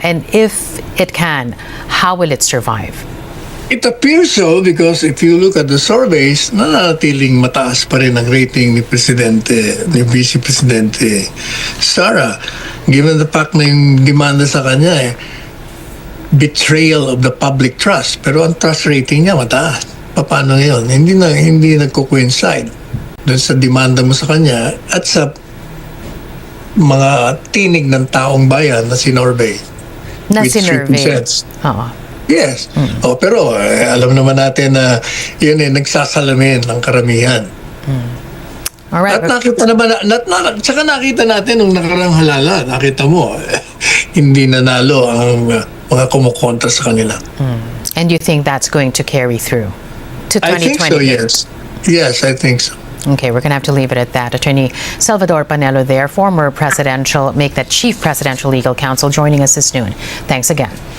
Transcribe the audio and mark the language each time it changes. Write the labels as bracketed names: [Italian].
[English] And if it can, how will it survive? It appears so because if you look at the surveys, [Filipino] nananatiling mataas pa rin ang rating ni Vice Presidente Sara, [English] given the fact [Filipino] na yung demanda sa kanya [English] betrayal of the public trust. [Filipino] Pero ang trust rating niya mataas. Paano yun? Hindi nagko-coincide doon sa demanda mo sa kanya at sa mga tinig ng taong bayan na sinurvey. Na [English] with [Filipino] sinurvey. 3%. Oo. [English] Yes. [Filipino] Pero alam naman natin na yun nagsasalamin ng karamihan. [English] Alright. [Filipino] At nakita naman, tsaka nakita natin nung nakarang halala, nakita mo, hindi nanalo ang mga kumukontra sa kanila. [English] And you think that's going to carry through to 2028? I think so, yes. Yes, I think so. Okay, we're going to have to leave it at that. Attorney Salvador Panelo there, former chief presidential legal counsel, joining us this noon. Thanks again.